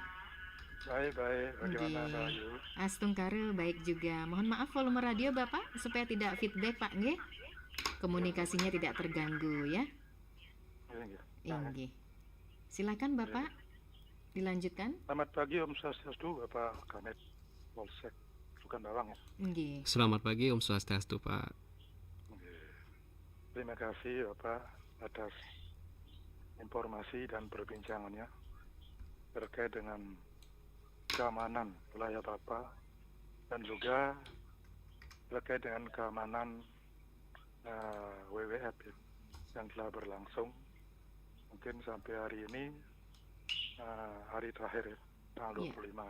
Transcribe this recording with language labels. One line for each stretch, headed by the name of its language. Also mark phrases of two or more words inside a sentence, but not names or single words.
Indonesian: Baik, bagaimana Rahayu? Astungkare baik juga. Mohon maaf volume radio Bapak supaya tidak feedback Pak nggih. Komunikasinya tidak terganggu ya. Inggih. Silakan Bapak dilanjutkan. Selamat pagi
Balinese: Om Swastiastu,
Indonesian: Bapak Kanit Polsek Sukan Bawang ya. Inggih. Selamat pagi
Balinese: Om Swastiastu
Indonesian: Pak. Terima kasih Bapak atas informasi dan perbincangannya terkait dengan keamanan wilayah Bapak dan juga terkait dengan keamanan WWF yang telah berlangsung mungkin sampai hari ini hari terakhir tanggal 25